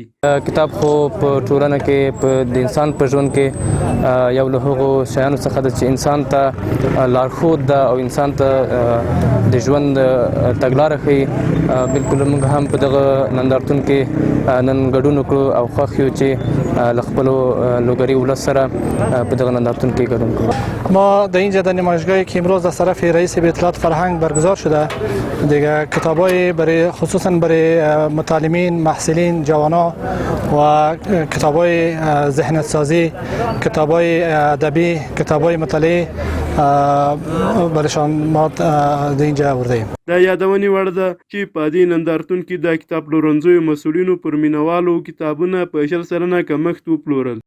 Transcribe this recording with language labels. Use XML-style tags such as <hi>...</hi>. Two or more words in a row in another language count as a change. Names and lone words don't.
<ps>کتاب خو په ټولنه کې د انسان په ژوند کې یو له هغو شیانو څخه ده چې انسان ته لارښود ده او انسان ته د ژوند تګلاره ښیي. بلکل موږ هم په دغه نندارتون کې نن ګډون وکړو او خوښ یو چې له خپلو لوګري ولس سره په دغه نندارتون کې ګډون کړو.</ps> <fa>ما در اینجا در نمایشگاهی که امروز از طرف رئیس به اطلاعات فرهنگ برگزار شده دیگه کتابای برای خصوصا برای متعلمین، محصلین، جوانان و کتابای ذهنیت سازی، کتابای ادبی، کتابای مطالعه برایشان ما در اینجا آورده ایم.</fa> <ps>دا یادونې وړ ده چې په دې نندارتون کې د کتاب پلورنځیو مسؤلینو پر مینوالو کتابونه په 20% کمښت وپلورل.</ps>